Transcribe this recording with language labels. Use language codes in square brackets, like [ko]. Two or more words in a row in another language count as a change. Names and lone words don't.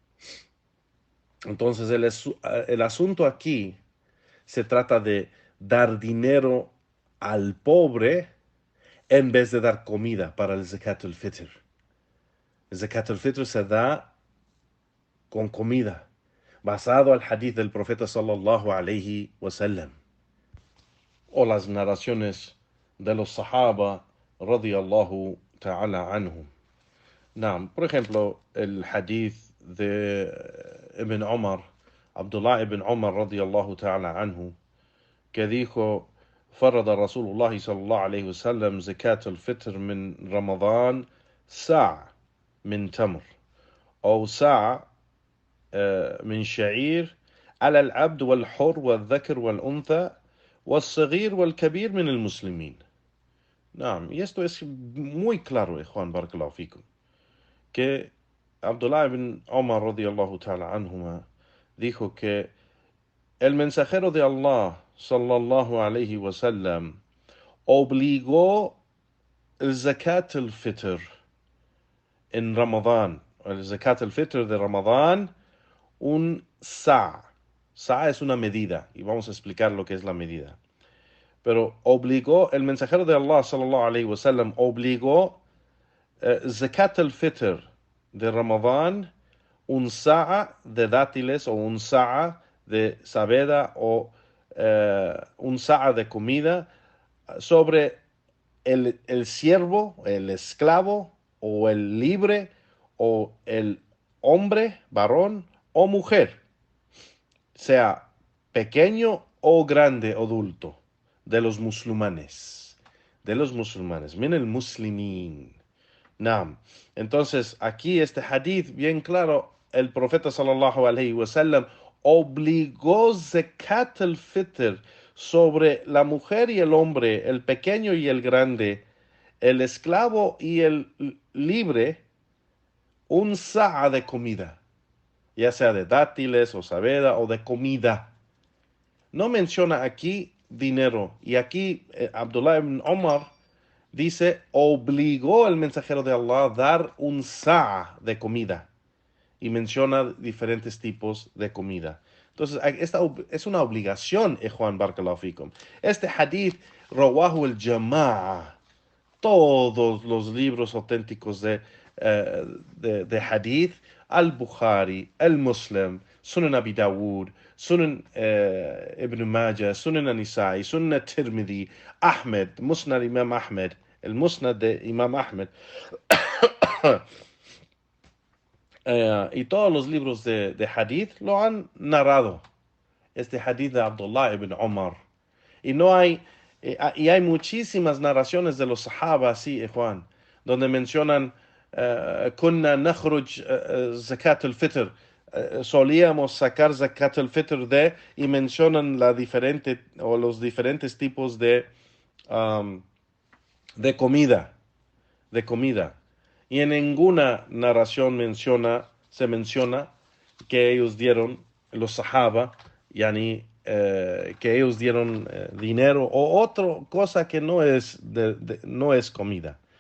[es] Entonces, el asunto aquí se trata de dar dinero al pobre en vez de dar comida para el [ar] زكاة الفطر. [es] El [ar] زكاة الفطر [es] se da con comida, basado al hadith del profeta [ar] صلى الله عليه وسلم, [es] o las narraciones de los sahaba [ar] رضي الله تعالى عنهم. [es] Por ejemplo, el hadith de Ibn Umar, Abdullah ibn Umar [ar] رضي الله تعالى عنه, [es] que dijo: [ar] فرض رسول الله صلى الله عليه وسلم زكاة الفطر من رمضان ساع من تمر أو ساع من شعير على العبد والحر والذكر والأنثى والصغير والكبير من المسلمين. [es] Y esto es muy claro, Juan [ar] بارك الله فيكم, [es] que Abdullah ibn Omar [ar] رضي الله تعالى عنهما [es] dijo que el mensajero de Allah [ar] صلى الله عليه وسلم [es] obligó el [ar] زكاة الفطر [es] en Ramadán, el [ar] زكاة الفطر [es] de Ramadán, un sa'. Sa' es una medida, y vamos a explicar lo que es la medida. Pero el mensajero de Allah [ar] صلى الله عليه وسلم [es] obligó [ar] زكاة الفطر [es] de Ramadán, un sa' de dátiles o un sa' de sabeda o un sa' de comida sobre el siervo, el esclavo o el libre o el hombre, varón o mujer, sea pequeño o grande adulto, de los musulmanes, [ar] من المسلمين. [es] Entonces aquí este hadith bien claro, el profeta [ar] صلى الله عليه وسلم [es] obligó [ar] زكاة الفطر [es] sobre la mujer y el hombre, el pequeño y el grande, el esclavo y el libre, un sa' de comida, ya sea de dátiles o sabeda o de comida. No menciona aquí dinero. Y aquí Abdullah ibn Omar dice, obligó el mensajero de Allah a dar un sa' de comida. Y menciona diferentes tipos de comida. Entonces, esta es una obligación, Juan [ar] بارك الله فيكم. [es] Este hadith, [ar] رواه الجماعة. [es] Todos los libros auténticos de hadith, al-Bukhari, al-Muslim, Sunan Abi Dawud, Sunan Ibn Majah, Sunan An-Nisa'i, Sunan Tirmidhi, Ahmed, Musnad Imam Ahmed, el Musnad de Imam Ahmed, y todos los libros de hadith lo han narrado. Este hadith de Abdullah ibn Umar. Y hay muchísimas narraciones de los sahaba, sí, Juan, donde mencionan [ar] كنا نخرج زكاة الفطر, [es] solíamos sacar [ar] زكاة الفطر [es] y mencionan los diferentes tipos de comida, y en ninguna narración se menciona que ellos dieron, los sahaba, que ellos dieron dinero o otra cosa que no es comida.